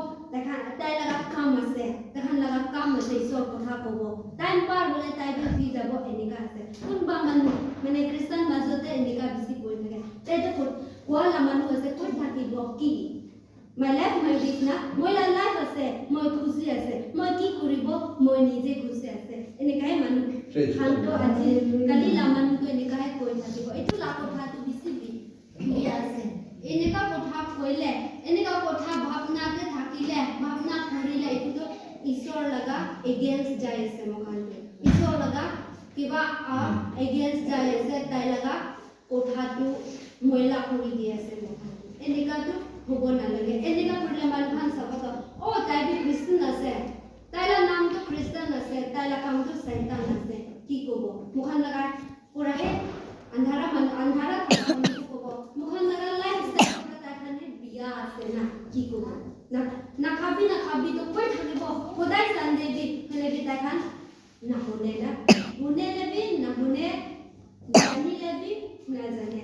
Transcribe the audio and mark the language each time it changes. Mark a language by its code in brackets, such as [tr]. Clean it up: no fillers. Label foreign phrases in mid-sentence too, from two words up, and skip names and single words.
[nag] dekhan tai laga kam ase dekhan laga kam ase isor kotha kobo time par hole tai bi thi jabo endika ase kunba manu mane christian majote endika bisi koi thake tai to koa la manu ase koi thakibo ki [en] my life my business [nag] moi la life ase moi khushi ase moi ki koribo moi nije khushi ase enekai manu khanto aji kali la manu to enekai koi thakibo etu la kotha tu bisi bi ase eneka kotha koile eneka kotha bhavna te thakile bhavna korile etu to isor laga against jai ase mokhan isor laga kiba against jai ase tai laga kotha tu moila kori di ase mokhan eneka tu hobo nalage eneka korle manu khan sabato o tai bi christian ase taila naam to christian ase taila kam to satan ase ki kobo mukhan laga pura he andhara kobo mukhan laga lifestyle ta khane biya ase na ki kobo na khabi to koi thakibo hodai sande bi khale bi ta khan na hone le bi na hone jani le bi na jane